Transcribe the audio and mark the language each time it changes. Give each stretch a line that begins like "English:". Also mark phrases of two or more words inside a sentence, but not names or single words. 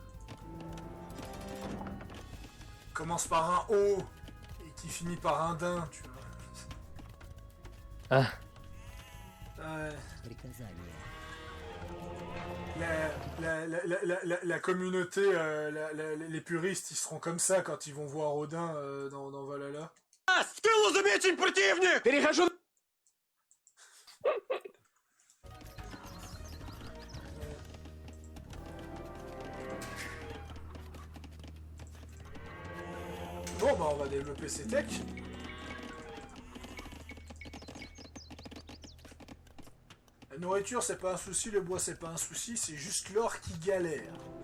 French: Commence par un O et qui finit par un din, tu vois. Ah, Ouais.
Russian: Приказание.
French: La communauté, les puristes, ils seront comme ça quand ils vont voir Odin dans Valhalla.
Russian: В тылу замечен противник! Перехожу...
French: Bon, bah on va développer ces techs. La nourriture, c'est pas un souci, le bois, c'est pas un souci, c'est juste l'or qui galère.